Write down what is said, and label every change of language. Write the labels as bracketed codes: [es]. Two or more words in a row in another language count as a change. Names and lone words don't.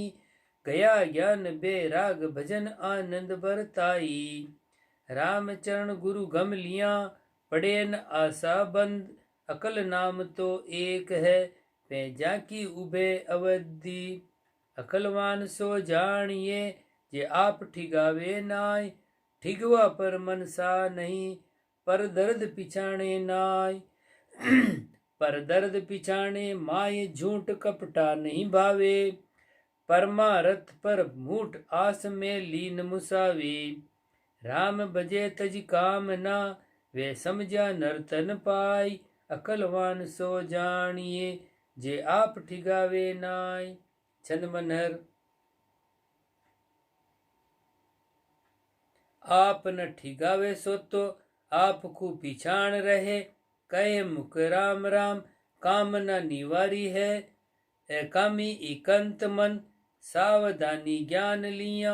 [raj] गया ज्ञान बेराग भजन आनंद बरताई। राम चरण गुरु गम लिया, पड़े न आशा बंद। अकल नाम तो एक है, पे जाकी उभे अवधि। अकलवान सो जानिए, जे आप ठिगावे नाय। ठिगवा पर मनसा नहीं, पर दर्द पिछाणे नाय। पर दर्द पिछाणे माय, झूठ कपटा नहीं भावे। परमारथ पर मूठ आस में लीन मुसावे। राम बजे तज काम ना, वे समझा नर्तन पाई। अकलवान सो जानिए, जे आप ठिगावे नाय। छंद मनहर। आप न ठिगावे सो तो, आप को पिछाण रहे। कहे मुख राम राम, कामना निवारी है। एकामी इकंत मन, सावधानी ज्ञान लिया।